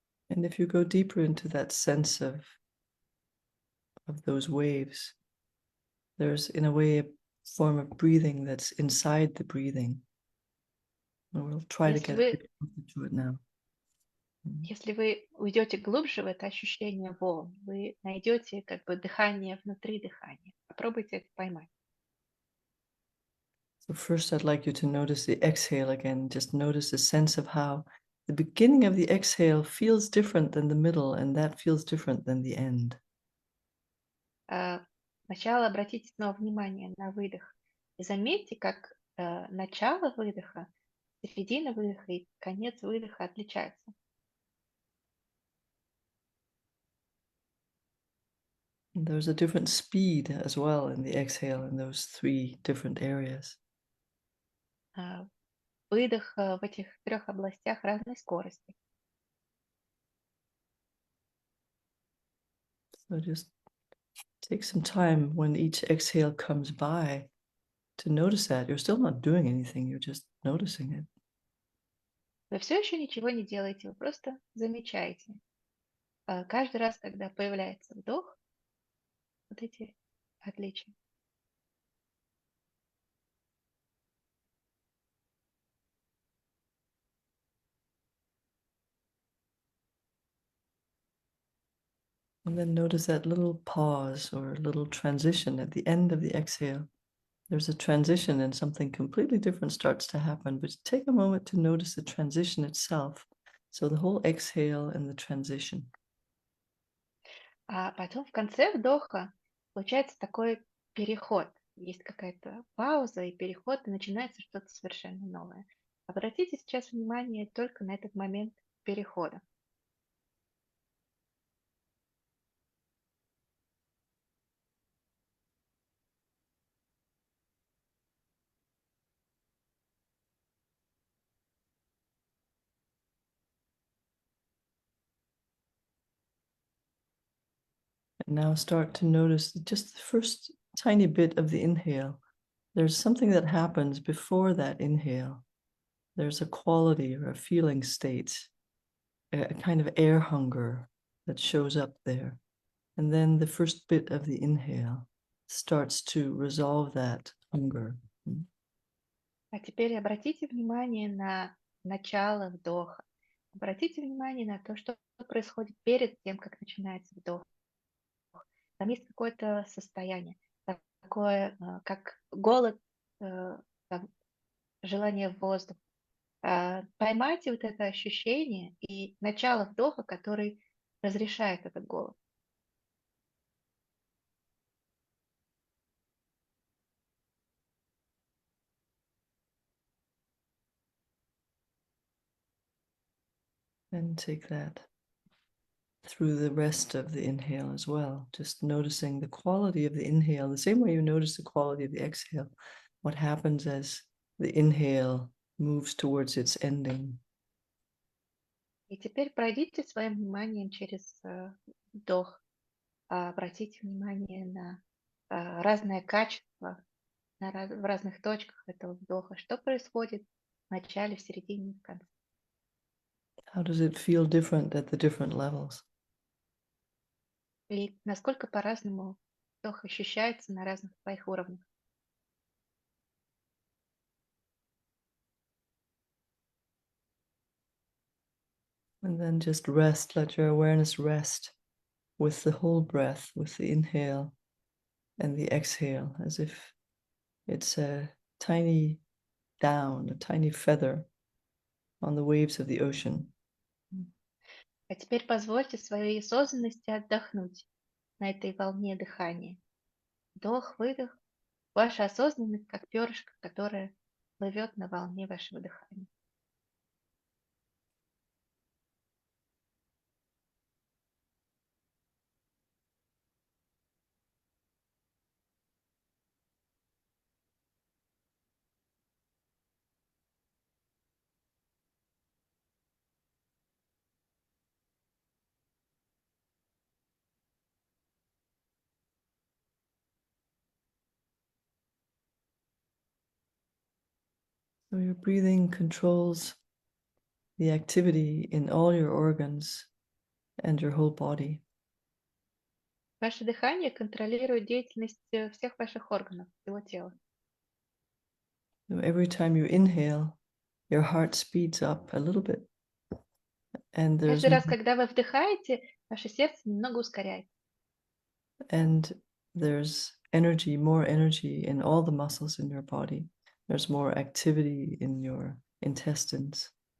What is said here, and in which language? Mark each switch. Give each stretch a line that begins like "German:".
English: And if you go deeper into that sense of those waves, there's in a way a form of breathing that's inside the breathing. And we'll try to get a bit into it now.
Russian: Если вы уйдете глубже в это ощущение волн, вы найдете как бы дыхание внутри дыхания. Попробуйте это поймать.
English: So first I'd like you to notice the exhale again. Just notice the sense of how the beginning of the exhale feels different than the middle, and that feels different than the end.
Russian: Сначала обратите снова внимание на выдох. И заметьте, как начало выдоха, середина выдоха и конец выдоха отличаются.
English: And there's a different speed as well in the exhale in those three different areas.
Russian: Выдох в этих трех областях разной скорости.
English: So just take some time when each exhale comes by to notice that. You're still not doing anything, you're just noticing it.
Russian: Вы все еще ничего не делаете, вы просто замечаете. Каждый раз, когда появляется вдох, вот эти отличия.
English: And then notice that little pause or little transition at the end of the exhale. There's a transition and something completely different starts to happen, but take a moment to notice the transition itself. So the whole exhale and the transition.
Russian: А потом в конце вдоха получается такой переход. Есть какая-то пауза и переход, и начинается что-то совершенно новое. Обратите сейчас внимание только на этот момент перехода.
English: And now start to notice just the first tiny bit of the inhale. There's something that happens before that inhale. There's a quality or a feeling state, a kind of air hunger that shows up there. And then the first bit of the inhale starts to resolve that hunger.
Russian: А теперь обратите внимание на начало вдоха. Обратите внимание на то, что происходит перед тем, как начинается вдох. Там есть какое-то состояние, такое, как голод, там, желание воздуха. Поймайте вот это ощущение и начало вдоха, который разрешает этот голод.
English: And take that through the rest of the inhale as well, just noticing the quality of the inhale, the same way you notice the quality of the exhale, what happens as the inhale moves towards its ending.
Russian: И теперь пройдите своим вниманием через вдох, обратите внимание на разное качество в разных точках этого вдоха, что происходит в начале, в середине и в конце.
English: How does it feel different at the different levels?
Russian: И насколько по-разному вдох ощущается на разных своих уровнях.
English: And then just rest, let your awareness rest with the whole breath, with the inhale and the exhale, as if it's a tiny down, a tiny feather on the waves of the ocean.
Russian: А теперь позвольте своей осознанности отдохнуть на этой волне дыхания. Вдох, выдох. Ваша осознанность как перышко, которое плывет на волне вашего дыхания.
English: So your breathing controls the activity in all your organs and your whole body.
Russian: Ваше дыхание контролирует деятельность всех ваших органов, всего тела.
English: So every time you inhale, your heart speeds up a little bit. And
Russian: Каждый раз, когда вы вдыхаете, ваше сердце немного ускоряется.
English: there's energy, more energy in all the muscles in your body. There's more activity in your intestines.